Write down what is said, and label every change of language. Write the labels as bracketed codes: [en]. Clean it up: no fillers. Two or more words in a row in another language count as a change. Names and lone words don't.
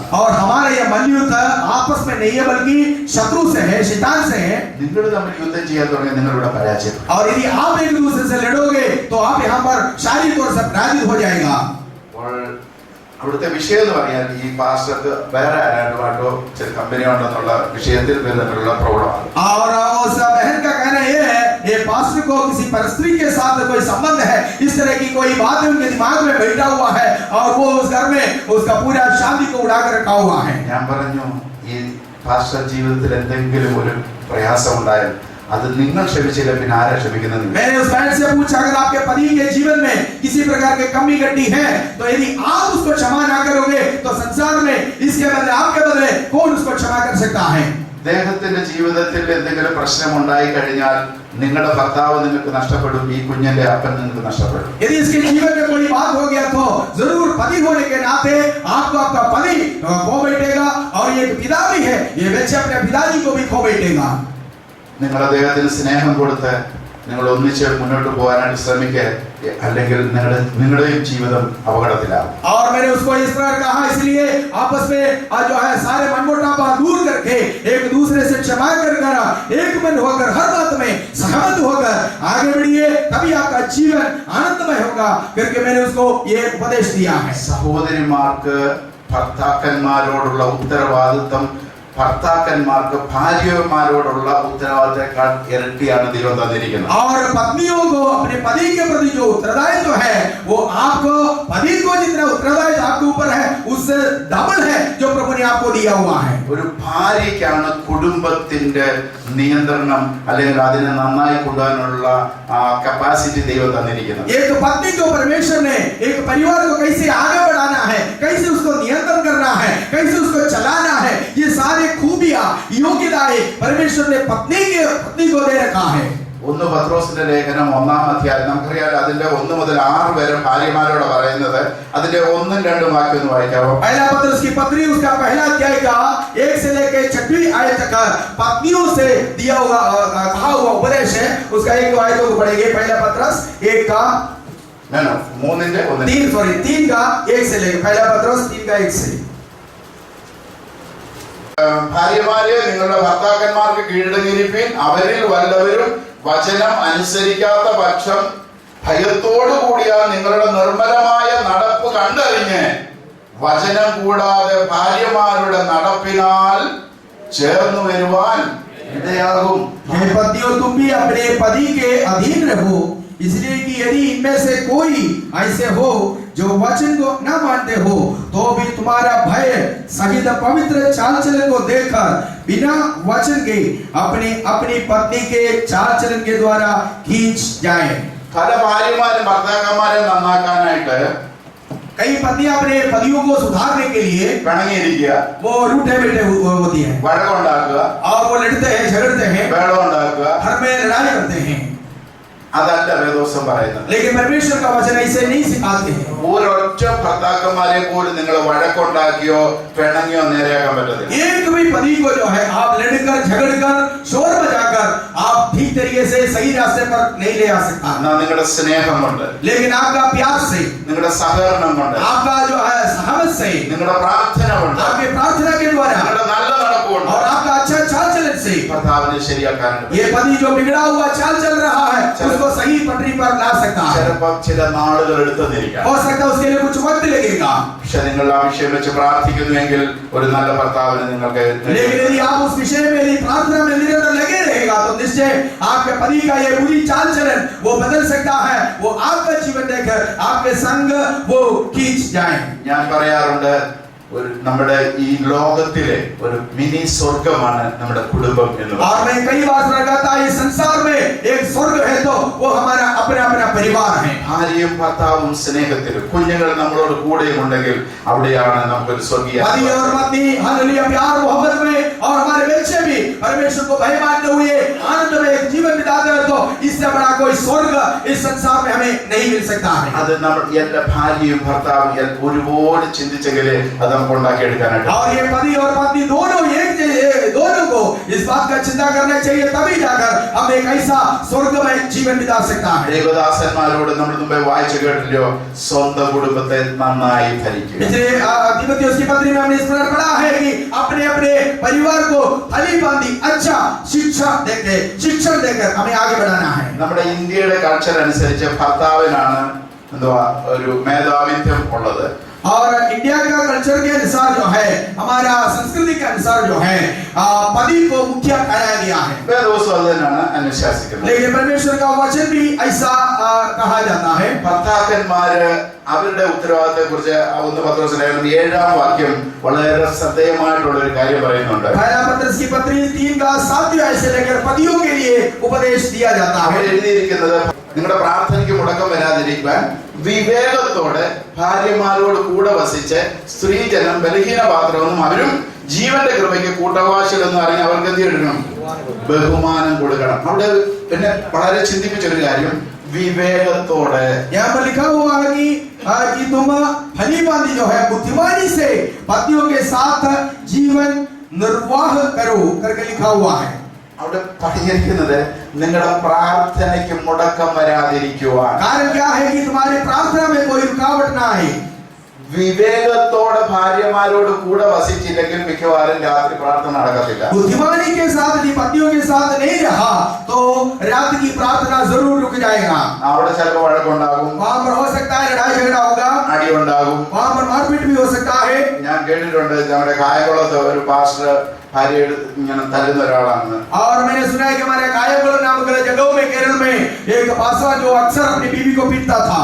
[hi] और हमारा ये मल्लयुद्ध आपस में नहीं है बल्कि शत्रु से है, शैतान से है. [ml] നിങ്ങൾ തമ്മിൽ യുദ്ധം ചെയ്യാൻ തുടങ്ങി നിങ്ങളിവിടെ പരാജയപ്പെടും. [hi] और यदि आप एक दूसरे से लड़ोगे तो आप यहाँ पर शारीरिक तौर से पराजित हो जाएगा. [ml] അപ്പോൾ അവിടുത്തെ വിഷയം എന്ന് പറഞ്ഞാൽ ഈ പാസ്റ്റർക്ക് വേറെ ആരാണ്ടുമായിട്ടോ ചില കമ്പനി ഉണ്ടെന്നുള്ള വിഷയത്തിൽ തമ്മിലുള്ള പ്രോബ്ലമാണ്. [hi] और उस बहन का कहना ये है ये पास्टर को किसी परस्त्री के साथ कोई संबंध है, इस तरह की कोई बात उनके दिमाग में बैठा हुआ है और वो उस घर में उसका पूरा शांति को उड़ा कर रखा हुआ है. [ml] ഞാൻ പറഞ്ഞു ഈ പാസ്റ്റർ ജീവിതത്തിൽ എന്തെങ്കിലും ഒരു പ്രയാസം ഉണ്ടായാൽ അത് നിങ്ങൾ ക്ഷമിച്ചില്ല പിന്നെ ആരാ ക്ഷമിക്കുന്നത്? [hi] मैंने उस बहन से पूछा अगर आपके पति के जीवन में किसी प्रकार के कमी घटी है तो यदि आप उसको क्षमा ना करोगे तो संसार में इसके बदले आपके बदले कौन उसको क्षमा कर सकता है? [ml] അദ്ദേഹത്തിന്റെ ജീവിതത്തിൽ എന്തെങ്കിലും പ്രശ്നം ഉണ്ടായി കഴിഞ്ഞാൽ നിങ്ങളുടെ ഭർത്താവ് നിങ്ങൾക്ക് നഷ്ടപ്പെടും, ഈ കുഞ്ഞിന്റെ അപ്പൻ നിങ്ങൾക്ക് നഷ്ടപ്പെടും. [hi] यदि इसके जीवन में कोई बात हो गया तो जरूर पति होने के नाते आपको आपका पति खो बैठेगा और ये पिता भी है, ये बच्चे अपने पिताजी को भी खो बैठेगा. [ml] നിങ്ങൾ അദ്ദേഹത്തിന് സ്നേഹം കൊടുത്ത് നിങ്ങൾ ഒന്നിച്ച് മുന്നോട്ട് പോകാനായിട്ട് ശ്രമിക്കുക, അല്ലെങ്കിൽ നിങ്ങളുടെയും ജീവിതം അപകടത്തിലാവും. [hi] और मैंने उसको इस प्रकार कहा, इसलिए आपस में जो है सारे मनमुटाव दूर करके एक दूसरे से क्षमा कर एक मन होकर हर बात में सहमत होकर आगे बढ़िए, तभी आपका जीवन आनंदमय होगा करके मैंने उसको ये उपदेश दिया है. [ml] സഹോദരിമാർക്ക് ഭർത്താക്കന്മാരോടുള്ള ഉത്തരവാദിത്വം ഭർത്താക്കന്മാർക്ക് ഭാര്യമാരോടുള്ള ഉത്തരവാദിത്തക്കാൾ ഇരട്ടിയാണ് ദൈവം തന്നിരിക്കുന്നത്. [hi] और पत्नियों को अपने पति के प्रति जो उत्तरदायित्व है वो आपको पति को जितना उत्तरदायित्व आपके ऊपर है उससे डबल है जो प्रभु ने आपको दिया हुआ है. [ml] ഒരു ഭാര്യയ്ക്കാണ് കുടുംബത്തിന്റെ നിയന്ത്രണം അല്ലെങ്കിൽ അതിനെ നന്നായി കൊണ്ടുപോകാനുള്ള കപ്പാസിറ്റി ദൈവം തന്നിരിക്കുന്നത്. [hi] एक पत्नी को परमेश्वर ने एक परिवार को कैसे आगे बढ़ाना है, कैसे उसको नियंत्रण करना है, कैसे उसको चलाना है, ये सारे खूबियां योग्यताएं परमेश्वर ने पत्नी को दे रखा है. [ml] 1 പത്രോസിന്റെ ലേഖനം 1-ാം അധ്യായം നമുക്കറിയാം, അതിന്റെ 1 മുതൽ 6 വരെ ഭാര്യമാരോട് പറയുന്നത്. അതിന്റെ 1-2 വാക്യം ഒന്ന് വായിക്കാമോ? [hi] पहला पत्रस की पत्री उसका पहला अध्याय का 1 से लेकर 6वीं आयत तक पत्नियों से दिया हुआ कहा हुआ उपदेश है. उसका एक आयत को पढ़ेंगे. पहला पत्रस 1 का 3 का 1 से लेकर पहला पत्रस 3 का 1 से. [ml] ഭാര്യമാരെ നിങ്ങളുടെ ഭർത്താക്കന്മാർക്ക് കീഴടങ്ങിയിരിപ്പിൻ. അവരിൽ വല്ലവരും വചനം അനുസരിക്കാത്ത പക്ഷം ഭയത്തോടു കൂടിയാൽ നിങ്ങളുടെ നിർമ്മലമായ നടപ്പ് കണ്ടറിഞ്ഞ് വചനം കൂടാതെ ഭാര്യമാരുടെ നടപ്പിനാൽ ചേർന്നു വരുവാൻ ഇടയാകും. [hi] पतियों तुम भी अपने पति के अधीन रहो, इसलिए कि यदि इनमें से कोई ऐसे हो जो वचन को न मानते हो तो भी तुम्हारा भय सहित पवित्र चाल चलन को देखकर बिना वचन के अपनी अपनी पत्नी के चाल चलन के द्वारा खींच जाए. [ml] പല ഭാര്യമാരും ഭർത്താക്കന്മാരെ നന്നാക്കാനായിട്ട് [hi] कई पत्नियां अपने पतियों को सुधारने के लिए [ml] പിണങ്ങിയിരിക്കുക, [hi] वो रूठे बैठे होती है [ml] വഴക്കുണ്ടാക്കുക, [hi] और वो लड़ते हैं, झगड़ते हैं, [ml] ബഹളം ഉണ്ടാക്കുക. [hi] घर में लड़ाई करते हैं. [ml] അതല്ല വേദോസം പറയുന്നത്. [hi] लेकिन परमेश्वर का वचन ऐसे नहीं सिखाते हैं. [ml] ഒരൊറ്റ ഭർത്താക്കന്മാരെ പോലും നിങ്ങൾ വഴക്കുണ്ടാക്കിയോ പിണങ്ങിയോ നേരെയാക്കാൻ പറ്റത്തില്ല. [hi] एक भी पति को जो है आप लड़कर झगड़कर शोर बजाकर आप ठीक तरीके से सही रास्ते पर नहीं ले आ सकता. [ml] എന്നാ നിങ്ങളുടെ സ്നേഹം കൊണ്ട്, [hi] लेकिन आपका प्यार से, [ml] നിങ്ങളുടെ സഹകരണം കൊണ്ട്, [hi] आपका जो है सहमत से, [ml] നിങ്ങളുടെ പ്രാർത്ഥന കൊണ്ട്, [hi] आपके प्रार्थना के द्वारा [ml] നിങ്ങളുടെ നല്ല നടപ്പ് കൊണ്ട് [hi] और आपका अच्छा चाल चलन से [ml] ഭർത്താവിനെ ശരിയാക്കാനുണ്ട്. [hi] ये पति जो बिगड़ा हुआ चाल चल रहा है उसको सही पटरी पर ला सकता है. [ml] ചിലപ്പോൾ ചില നാളുകൾ എടുത്തെന്നിരിക്കാം. [hi] हो सकता है उसके लिए कुछ वक्त लगेगा. [ml] പക്ഷെ നിങ്ങൾ ആ വിഷയം വെച്ച് പ്രാർത്ഥിക്കുന്നുവെങ്കിൽ ഒരു നല്ല ഭർത്താവിനെ നിങ്ങൾക്ക് [hi] लेकिन यदि आप उस विषय में यदि प्रार्थना में निरंतर लगे रहेगा तो निश्चय आपके पति का ये बुरी चाल चलन वो बदल सकता है. वो आपका जीवन देखकर आपके संग वो खींच जाए. [ml] ഞാൻ പറയാറുണ്ട്, നമ്മുടെ ഈ ലോകത്തിലെ ഒരു മിനി സ്വർഗമാണ് നമ്മുടെ കുടുംബം എന്ന് [hi] और मैं कई बार कहता इस संसार में एक स्वर्ग है तो वो हमारा अपना अपना परिवार है. [ml] ഭാര്യയും ഭർത്താവും സ്നേഹത്തിലും കുഞ്ഞുങ്ങൾ നമ്മളോട് കൂടെയും ഉണ്ടെങ്കിൽ അവിടെയാണ് നമുക്കൊരു സ്വർഗീയ [hi] पति और पत्नी हालेलुया प्यार मोहब्बत में और हमारे बच्चे भी परमेश्वर को भय मानते हुए आनंद में एक जीवन बिताते हैं तो इससे बड़ा कोई स्वर्ग इस संसार में हमें नहीं मिल सकता है. [ml] അത് നമ്മൾ എല്ലാ ഭാര്യയും ഭർത്താവും ഒരുപാട് ചിന്തിച്ചെങ്കിലേ അത് നമുക്ക് ഉണ്ടാക്കിയെടുക്കാനായിട്ട്. [hi] और ये पति और पत्नी दोनों दोनों को इस बात का चिंता करना चाहिए, तभी जाकर हम एक ऐसा स्वर्गमय जीवन बिता सकता है. [ml] ദേവദാസന്മാരോട് നമ്മൾ മുമ്പേ വായിച്ചു കേട്ടില്ലയോ, സ്വന്തം കുടുംബത്തെ നന്നായി ഭരിക്കുക. [hi] पिछले तीमुथियुस की पत्री में हमने इस प्रकार पढ़ा है कि अपने अपने परिवार को फली बांधी अच्छा शिक्षण देकर हमें आगे बढ़ाना है. [ml] നമ്മുടെ ഇന്ത്യയുടെ കൾച്ചർ അനുസരിച്ച് ഭർത്താവിനാണ് എന്തുവാ ഒരു മേധാവിത്വം ഉള്ളത്. [hi] और इंडिया का कल्चर के अनुसार जो है, हमारा संस्कृति के अनुसार जो है पति को मुख्य कराया गया है. [ml] വേദോസം അത് തന്നെയാണ് അനുശാസിക്കുന്നത്. [hi] लेकिन परमेश्वर का वचन भी ऐसा कहा जाता है. [ml] ഭർത്താക്കന്മാര് അവരുടെ ഉത്തരവാദിത്തത്തെ കുറിച്ച് 1 പത്രോസിന്റെ 7-ാം വാക്യം വളരെ ശ്രദ്ധേയമായിട്ടുള്ള ഒരു കാര്യം പറയുന്നുണ്ട്. [hi] पहला पत्रस की पत्री 3 का 7 आयत से लेकर पतियों के लिए उपदेश दिया जाता [ml] അവിടെ [hi] है. [ml] എഴുതിയിരിക്കുന്നത്, നിങ്ങളുടെ പ്രാർത്ഥനയ്ക്ക് മുടക്കം വരാതിരിക്കാൻ വിവേകത്തോടെ ഭാര്യമാരോട് കൂടെ വസിച്ച് സ്ത്രീജനം ബലഹീന പാത്രമൊന്നും അവരും ജീവന്റെ കൃപയ്ക്ക് കൂട്ടവാശികളെന്ന് അറിഞ്ഞ് അവർക്ക് എന്ത് ചെയ്യണം? ബഹുമാനം കൊടുക്കണം. അവിടെ പിന്നെ വളരെ ചിന്തിപ്പിച്ചൊരു കാര്യം, विवेकतोड़े। [hi] यहाँ पर लिखा हुआ है कि तुम भली भांति जो है बुद्धिमानी से पतियों के साथ जीवन निर्वाह करो करके लिखा हुआ है। [ml] അവിടെ പറഞ്ഞിരിക്കുന്നത് നിങ്ങളുടെ പ്രാർത്ഥനയ്ക്ക് മുടക്കം വരാതിരിക്കുവാൻ. [hi] कारण क्या है कि तुम्हारी प्रार्थना में कोई रुकावट ना आए. [ml] വിവേകത്തോടെ ഭാര്യമാരോട് കൂടെ വസിച്ചില്ലെങ്കിൽ മിക്കവാറും രാത്രി പ്രാർത്ഥന നടക്കത്തില്ല. [hi] बुद्धिमानी के साथ यदि पत्नियों के साथ नहीं रहा तो रात की प्रार्थना जरूर रुक जाएगा. [ml] അവിടെ ചിലപ്പോൾ വഴക്കുണ്ടാകും, [hi] वहां पर हो सकता है लड़ाई झगड़ा होगा, [ml] അടി ഉണ്ടാകും. [hi] वहां पर मारपीट भी हो सकता है. [ml] ഞാൻ കേട്ടിട്ടുണ്ട് നമ്മുടെ കായംകുളത്ത് ഒരു പാസ്റ്റർ ഭാര്യ ഇങ്ങനെ തല്ലുന്ന ഒരാളാണ്. [hi] और मैंने सुना है कि हमारे कायमगढ़ नामक जगहों में केरल में एक पास्टर जो अक्सर अपनी बीवी को पीटता था.